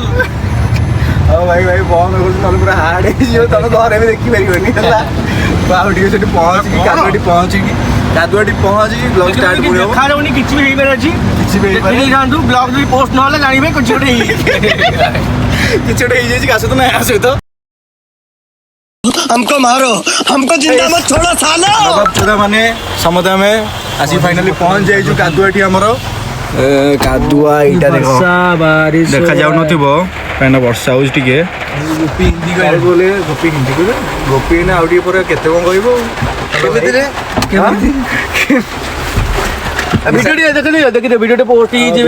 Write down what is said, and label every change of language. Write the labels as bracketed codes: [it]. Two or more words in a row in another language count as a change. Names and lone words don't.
[or] ହଉ ଭାଇ ଭାଇ ବନ୍ଦ କରୁଛି ନହେଲେ ପୁରା ହାର୍ଡ ହେଇଯିବ ତମେ ଘରେ ବି ଦେଖିପାରିବନି ହେଲା ଆଉ ଟିକେ ସେଠି ପହଞ୍ଚିକି କାଦୁଆଟି ପହଞ୍ଚିକି [en] blog start [or] କରିବ ଦେଖାଯାଉନି କିଛି ବି ହେଇପାରେ ଅଛି କିଛି ବି ହେଇପାରେ ଦେଖାନ୍ତୁ ବ୍ଲଗ ଯଦି ପୋଷ୍ଟ ନହେଲେ ଜାଣିବେ କିଛି ଗୋଟେ କିଛି ଗୋଟେ ହେଇଯାଇଛି କାହା ସହିତ ନା ଏହା ସହିତ [hi] हमको मारो हमको जिंदा मत छोड़ो सालो [or] ପୁରା ମାନେ ସମସ୍ତେ ଆମେ ଆସିକି ଫାଇନାଲି ପହଞ୍ଚି ଯାଇଛୁ କାଦୁଆଟି ଆମର କାଦୁଆ ଏଇଟା ଦେଖ ଦେଖାଯାଉନଥିବ କାହିଁକିନା ବର୍ଷା ହେଉଛି ଟିକେ ଗୋପୀ ହିନ୍ଦୀ କହିଲେ ଗୋପୀ ହିନ୍ଦୀ କହିଲେ ଗୋପୀ ନା ଆଉ ଟିକେ ପରେ କେତେ କ'ଣ କହିବ କେମିତିରେ ଭିଡ଼ିଓ ଦେଖିଦେ ଭିଡ଼ିଓଟେ ପୋଷ୍ଟ ହେଇଯିବେ